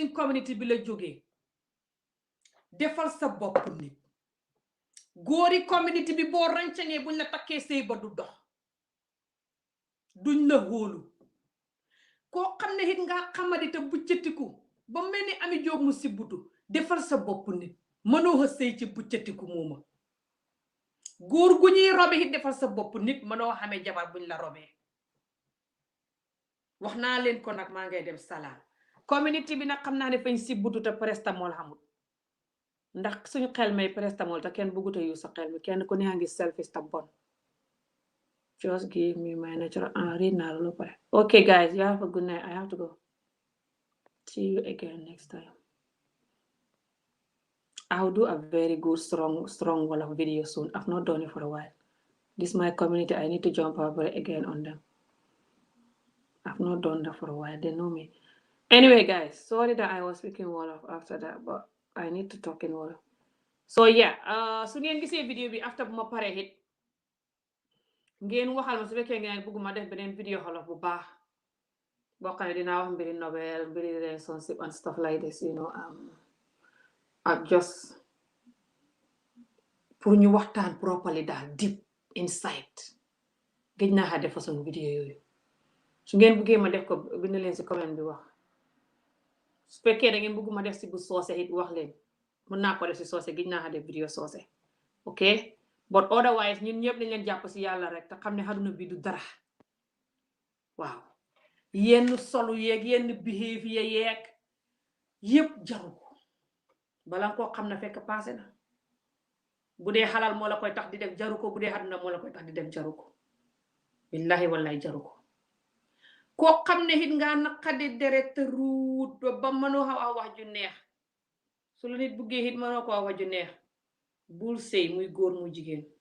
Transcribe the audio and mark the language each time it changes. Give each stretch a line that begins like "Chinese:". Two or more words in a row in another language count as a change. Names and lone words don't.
Wolof: suñ communauté bi la jógee defal sa bopp nit góori communauté bi boo rancangee buñ la takkee sëy ba du dox duñ la hóolu koo xam ne it ngaa xamadi te buccatiku ba mel ni Ami Jóob mu sibbutu defal sa bopp nit mënoo xa sëy ci buccatiku mooma góor gu ñuy robe it defal sa bopp nit mënoo xamee jabar buñ la robee wax naa leen ko nag maa ngay dem salaam communauté bi nag xam naa ne fañ sibbutu te prestamol xamul ndax suñu xel may prestamol te kenn bëggut a yu sa xel mi kenn ku ne ngi selfish ta bon
English: just give me my natural
Wolof: read naa loolu pare
English: okay guys you have a good night I have to go see you again next time I'll do a very good strong Wolof video soon. I've not done it for a while. This is my community. I need to jump over again on them. I've not done that for a while. They know me. Anyway, guys, sorry that I was speaking Wolof after that, but I need to talk in Wolof. So yeah,
Wolof: su ngeen gisee video bi after bu ma pare hit ngeen waxal ma su fekkee ngeen bëgguma def beneen video Wolof bu baax boo xam ne dinaa wax mbiri novel, mbiri
English: relationship and stuff like this, you know,
Wolof: ak just pour ñu waxtaan properly daal deep inside gëj naa xa def façon vidéo yooyu su ngeen bëggee ma def ko bind leen si comment bi wax su fekkee da ngeen bëgg ma def si bu soose it wax leen mën naa ko def si soose gëj naa xa def vidéo soose
English: ok but otherwise
Wolof: ñun ñëpp dañ leen jàpp si yàlla rek te xam ne àdduna bi du dara waaw yenn solu yeeg yenn behavior yeeg yëpp jaru ko bala koo xam na fekk passé na bu dee xalal moo la koy tax di def jaru ko bu dee àdduna moo la koy tax di def jaru ko
Arabic: billahi wallahi
Wolof: jaru ko koo xam ne it nga naqadi deret ruut ba mënoo xaw wax ju neex su la nit buggee it mënoo ko wax ju neex bul sëy muy góor muy jigéen